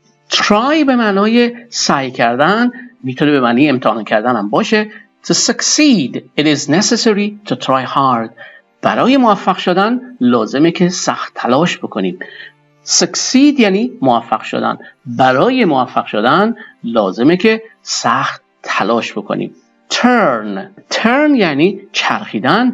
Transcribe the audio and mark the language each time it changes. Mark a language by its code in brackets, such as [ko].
[fa] try به معنای سعی کردن، میتونه به معنی امتحان کردن هم باشه. [en] To succeed it is necessary to try hard. [fa] برای موفق شدن لازمه که سخت تلاش بکنیم. succeed یعنی موفق شدن. برای موفق شدن لازمه که سخت تلاش بکنیم. turn یعنی چرخیدن.